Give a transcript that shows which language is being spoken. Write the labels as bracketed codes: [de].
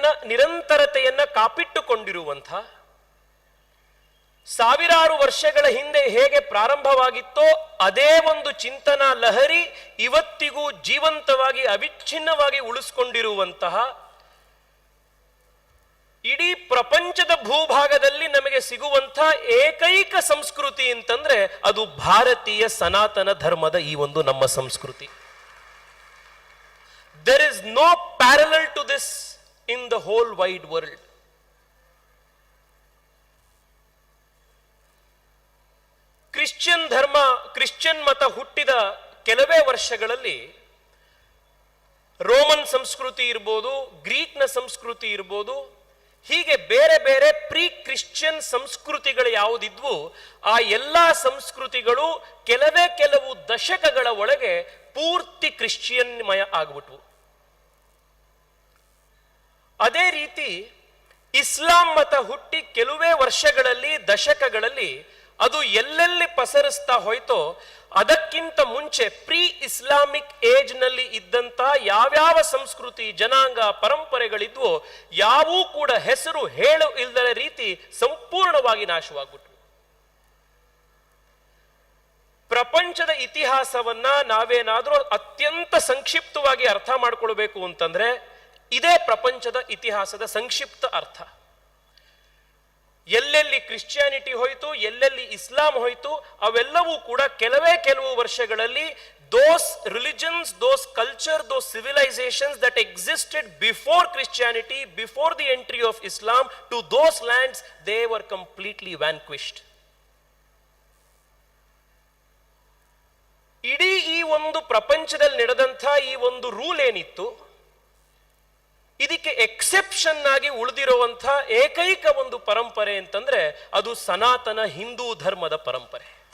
[kn] ನಿರಂತರತೆಯನ್ನ ಕಾಪಿಟ್ಟುಕೊಂಡಿರುವಂಥ, ಸಾವಿರಾರು ವರ್ಷಗಳ ಹಿಂದೆ ಹೇಗೆ ಪ್ರಾರಂಭವಾಗಿತ್ತೋ ಅದೇ ಒಂದು ಚಿಂತನಾ ಲಹರಿ ಇವತ್ತಿಗೂ ಜೀವಂತವಾಗಿ ಅವಿಚ್ಛಿನ್ನವಾಗಿ ಉಳಿಸ್ಕೊಂಡಿರುವಂತಹ, ಇಡೀ ಪ್ರಪಂಚದ ಭೂಭಾಗದಲ್ಲಿ ನಮಗೆ ಸಿಗುವಂಥ ಏಕೈಕ ಸಂಸ್ಕೃತಿ ಅಂತಂದ್ರೆ ಅದು ಭಾರತೀಯ ಸನಾತನ ಧರ್ಮದ ಈ ಒಂದು ನಮ್ಮ ಸಂಸ್ಕೃತಿ. [en] There is no parallel to this in the whole wide world. [kn] Christian ಧರ್ಮ, ಕ್ರಿಶ್ಚಿಯನ್ ಮತ ಹುಟ್ಟಿದ ಕೆಲವೇ ವರ್ಷಗಳಲ್ಲಿ ರೋಮನ್ ಸಂಸ್ಕೃತಿ ಇರ್ಬೋದು, ಗ್ರೀಕ್ನ ಸಂಸ್ಕೃತಿ ಇರ್ಬೋದು, ಹೀಗೆ ಬೇರೆ ಬೇರೆ ಪ್ರೀ ಕ್ರಿಶ್ಚಿಯನ್ ಸಂಸ್ಕೃತಿಗಳು ಯಾವುದಿದ್ವು ಆ ಎಲ್ಲ ಸಂಸ್ಕೃತಿಗಳು ಕೆಲವು ದಶಕಗಳ ಒಳಗೆ ಪೂರ್ತಿ ಕ್ರಿಶ್ಚಿಯನ್ಮಯ ಆಗ್ಬಿಟ್ವು. ಅದೇ ರೀತಿ ಇಸ್ಲಾಂ ಮತ ಹುಟ್ಟಿ ಕೆಲವೇ ವರ್ಷಗಳಲ್ಲಿ, ದಶಕಗಳಲ್ಲಿ ಅದು ಎಲ್ಲೆಲ್ಲಿ ಪಸರಿಸ್ತಾ ಹೋಯ್ತೋ ಅದಕ್ಕಿಂತ ಮುಂಚೆ ಪ್ರೀ ಇಸ್ಲಾಮಿಕ್ ಏಜ್ ನಲ್ಲಿ ಇದ್ದಂತ ಯಾವ್ಯಾವ ಸಂಸ್ಕೃತಿ, ಜನಾಂಗ, ಪರಂಪರೆಗಳಿದ್ವೋ ಯಾವೂ ಕೂಡ ಹೆಸರು ಹೇಳು ಇಲ್ಲದ ರೀತಿ ಸಂಪೂರ್ಣವಾಗಿ ನಾಶವಾಗ್ಬಿಟ್ವು. ಪ್ರಪಂಚದ ಇತಿಹಾಸವನ್ನ ನಾವೇನಾದ್ರೂ ಅತ್ಯಂತ ಸಂಕ್ಷಿಪ್ತವಾಗಿ ಅರ್ಥ ಮಾಡ್ಕೊಳ್ಬೇಕು ಅಂತಂದ್ರೆ ಇದೇ ಪ್ರಪಂಚದ ಇತಿಹಾಸದ ಸಂಕ್ಷಿಪ್ತ ಅರ್ಥ. ಎಲ್ಲೆಲ್ಲಿ ಕ್ರಿಶ್ಚಿಯಾನಿಟಿ ಹೋಯಿತು, ಎಲ್ಲೆಲ್ಲಿ ಇಸ್ಲಾಂ ಹೋಯಿತು, ಅವೆಲ್ಲವೂ ಕೂಡ ಕೆಲವು ವರ್ಷಗಳಲ್ಲಿ [en] those religions, those culture, those civilizations that existed before Christianity, before the entry of Islam to those lands, they were completely vanquished. [kn] ಇಡೀ ಈ ಒಂದು ಪ್ರಪಂಚದಲ್ಲಿ ನಡೆದಂಥ ಈ ಒಂದು ರೂಲ್ ಏನಿತ್ತು, ಇದಕ್ಕೆ ಎಕ್ಸೆಪ್ಷನ್ ಆಗಿ ಉಳಿದಿರುವಂಥ ಏಕೈಕ ಒಂದು ಪರಂಪರೆ ಅಂತಂದ್ರೆ ಅದು ಸನಾತನ ಹಿಂದೂ ಧರ್ಮದ ಪರಂಪರೆ.